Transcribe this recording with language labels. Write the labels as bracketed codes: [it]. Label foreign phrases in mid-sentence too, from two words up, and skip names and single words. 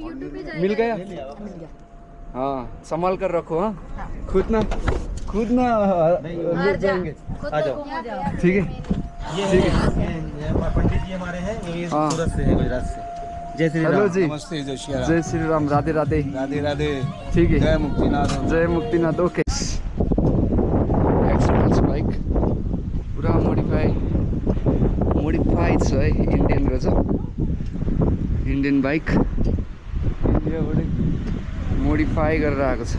[hi] मिल गया? हाँ, संभाल कर रखो। हाँ, खुद ना ले जाएंगे। आ जाओ। ठीक है। ये ठीक है। पंडित जी हमारे हैं, ये हाँ। सूरत से हैं, गुजरात से। जय श्री हेलो राम। जी, नमस्ते, जय श्री राम। जय श्री राम, राधे राधे। राधे राधे। ठीक है। जय मुक्तिनाथ। जय मुक्तिनाथ। ओके। [ne] एक्सपल्स बाइक पुरा मोडिफाइड छ है, इन्डियन रहेछ। इन्डियन बाइक इन्डियाबाट मोडिफाई गरेर आएको छ।